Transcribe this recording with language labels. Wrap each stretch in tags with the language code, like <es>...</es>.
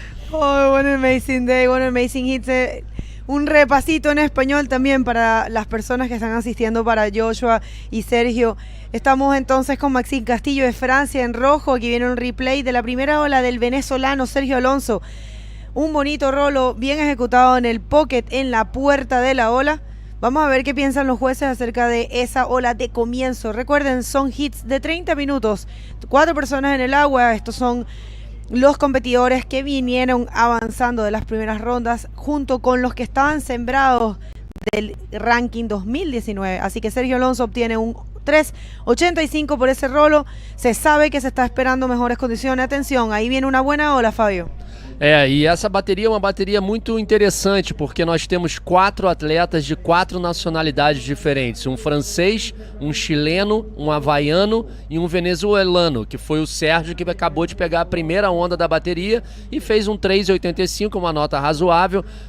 <en>Oh, what an amazing day, what an amazing hit.</en> <es>Un repasito en español también para las personas que están asistiendo, para Joshua y Sergio. Estamos entonces con Maxime Castillo de Francia en rojo. Aquí viene un replay de la primera ola del venezolano Sergio Alonso. Un bonito rolo bien ejecutado en el pocket, en la puerta de la ola. Vamos a ver qué piensan los jueces acerca de esa ola de comienzo. Recuerden, son hits de 30 minutos. 4 personas en el agua. Estos son los competidores que vinieron avanzando de las primeras rondas junto con los que estaban sembrados del ranking 2019. Así que Sergio Alonso obtiene un 3.85 por ese rolo. Se sabe que se está esperando mejores condiciones. Atención, ahí viene una buena ola, Fabio.</es> <pt>E essa bateria é uma bateria muito interessante, porque nós temos 4 atletas de 4 nacionalidades diferentes. Um francês, um chileno, um havaiano e um venezuelano, que foi o Sérgio, que acabou de pegar a primeira onda da bateria e fez um 3.85, uma nota razoável.</pt>